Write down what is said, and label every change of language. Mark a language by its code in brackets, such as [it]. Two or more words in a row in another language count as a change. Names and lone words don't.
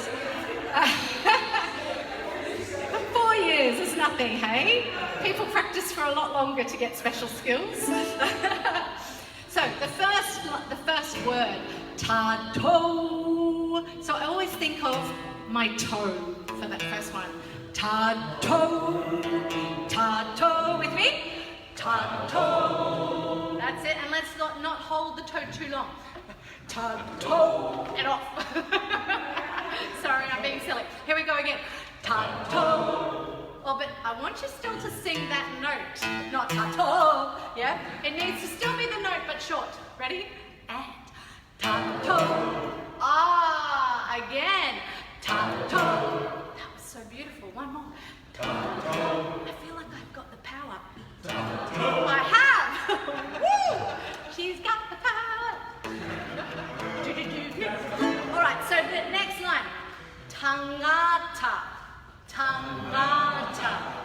[en] 4 years is nothing, hey? People practice for a lot longer to get special skills. So the first word, ta-toe. So I always think of my toe for that first one. Ta-toe, ta-toe. With me? Ta-toe. That's it, and let's not hold the toe too long. Ta-toe. Get off. Sorry, I'm being silly. Here we go again. Ta-toe. Oh, but I want you still to sing that note, not ta-toe. Yeah? It needs to still be the note, but short. Ready? And ta-toe. Ah, again. Ta-toe. That was so beautiful. One more. Ta-toe. I feel like I've got the power. Ta-toe. I have. Woo! She's got the power. All right, so the next line. Tangata. Tangata.